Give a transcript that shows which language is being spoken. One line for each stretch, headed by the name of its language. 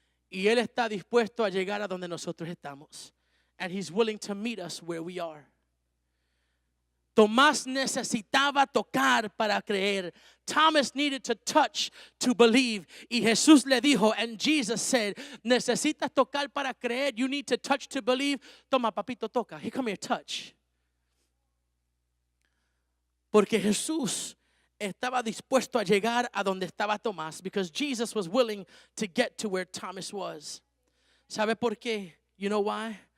Spanish: Y Él está dispuesto a llegar a donde nosotros estamos.
English: And He's willing to meet us where we are.
Spanish: Tomás necesitaba tocar para creer.
English: Thomas needed to touch to believe.
Spanish: Y Jesús le dijo,
English: and Jesus said,
Spanish: necesitas tocar para creer.
English: You need to touch to believe.
Spanish: Toma, papito, toca.
English: Here, come here, touch.
Spanish: Porque Jesús estaba dispuesto a llegar a donde estaba Tomás,
English: because Jesus was willing to get to where Thomas was.
Spanish: ¿Sabe por qué?
English: You know why?